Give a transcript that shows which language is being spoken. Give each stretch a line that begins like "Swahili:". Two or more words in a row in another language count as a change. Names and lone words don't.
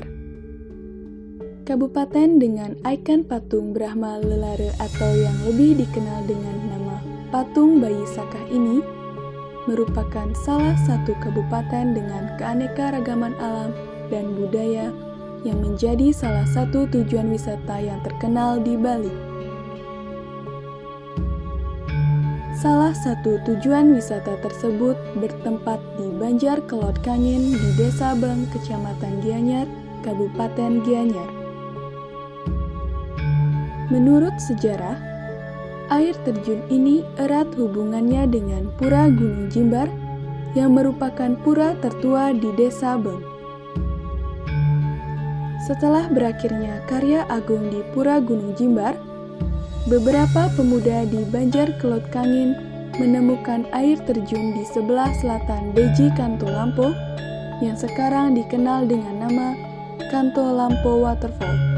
Indonesian: Kabupaten dengan ikon patung Brahma Lelare atau yang lebih dikenal dengan nama Patung Bayi Sakah ini merupakan salah satu kabupaten dengan keanekaragaman alam dan budaya yang menjadi salah satu tujuan wisata yang terkenal di Bali. Salah satu tujuan wisata tersebut bertempat di Banjar Kelot Kangin di Desa Beng, Kecamatan Gianyar, Kabupaten Gianyar. Menurut sejarah, air terjun ini erat hubungannya dengan Pura Gunung Jimbar yang merupakan pura tertua di Desa Beng. Setelah berakhirnya karya agung di Pura Gunung Jimbar, beberapa pemuda di Banjar Kelot Kangin menemukan air terjun di sebelah selatan Beji Kanto Lampo yang sekarang dikenal dengan nama Kanto Lampo Waterfall.